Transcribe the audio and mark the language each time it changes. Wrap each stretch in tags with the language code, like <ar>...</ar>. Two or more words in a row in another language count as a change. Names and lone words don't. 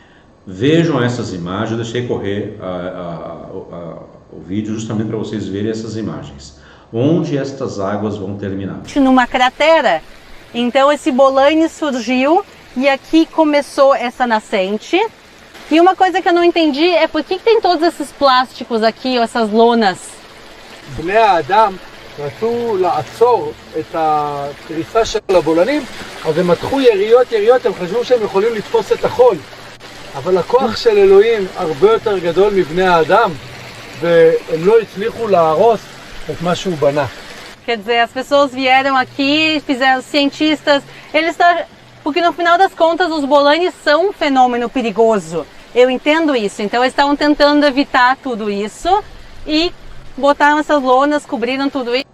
<pt>Vejam essas imagens, eu deixei correr o vídeo justamente para vocês verem essas imagens. Onde estas águas vão terminar? Numa cratera. Então esse bolaine surgiu e aqui começou essa nascente. E uma coisa que eu não entendi é por que tem todos esses plásticos aqui, ou essas lonas?</pt> <he>בני האדם רצו לעצור את הקריסה של הבולענים, אז הם מתחו יריות, הם חשבו שהם יכולים לתפוס את החול. אבל הכוח של אלוהים הרבה יותר גדול מבני האדם, והם לא הצליחו להרוס את מה שהוא בנה.</he> <pt>Quer dizer, as pessoas vieram aqui, fizeram cientistas, porque no final das contas os bolaines são um fenômeno perigoso. Eu entendo isso, então eles estavam tentando evitar tudo isso e botaram essas lonas, cobriram tudo isso.</pt>